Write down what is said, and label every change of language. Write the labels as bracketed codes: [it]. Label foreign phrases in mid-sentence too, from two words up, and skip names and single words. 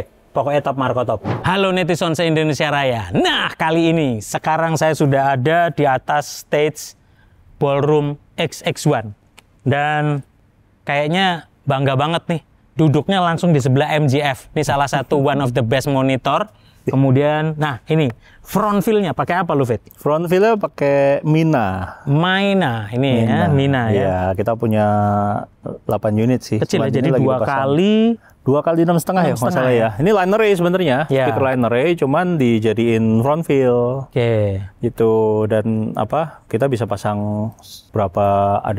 [id] Pokoknya top Marco top. Halo netizen se-Indonesia Raya. Nah, kali ini sekarang saya sudah ada di atas stage Ballroom XX1. Dan kayaknya bangga banget nih. Duduknya langsung di sebelah MGF. Ini salah satu [en] one of the best monitor. [id] Kemudian, nah ini [en] front view- [id] nya pakai apa lu, Fit? [en] Front view- [id] nya pakai Mina. Ini ya, Mina ya. Iya, kita punya 8 unit sih. Kecil ya, Cuman jadi ini lagi 2 dipasang. kali 2 kali 6,5 ya, 6,5 masalah ya. Ini [en] line array [id] sebenarnya, Ya. [en] speaker line array, [id] cuman dijadiin [en] front view. [id] Oke. Gitu, dan kita bisa pasang berapa ada.